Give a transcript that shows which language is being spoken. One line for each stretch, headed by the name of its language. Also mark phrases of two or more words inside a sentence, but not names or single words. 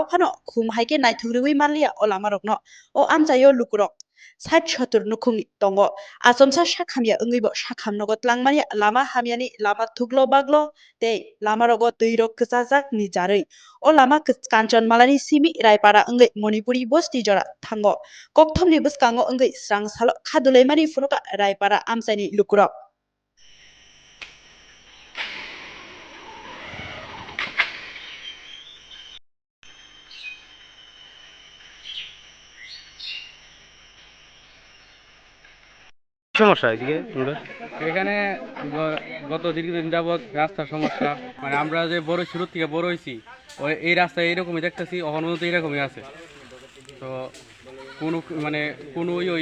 Kok Borok: phano khum haike naithurui manliya o lamarokno o amchayo lukurok 60-70 nukhungni tongo asomsa sakhamya ongeibo sakhamnogo tlangmani lama hamyani lama thuklo baglo tei lama rogo tuirok kchajak ni jaroi o lama kanchanmalani simi raipara ongei monipuri bosti jora thango kokthomni bwskango ongei srang salo khadulaimani phunoka raipara amchaini lukurok
Bangla: সমস্যা এদিকে তোমরা এখানে গত দীর্ঘদিন যাবৎ রাস্তার সমস্যা মানে আমরা যে বড় শুরু থেকে বড় হয়েছি ওই এই রাস্তা এইরকমই দেখতেছি অহনো তো এইরকমই আছে তো কোনো মানে কোনো ওই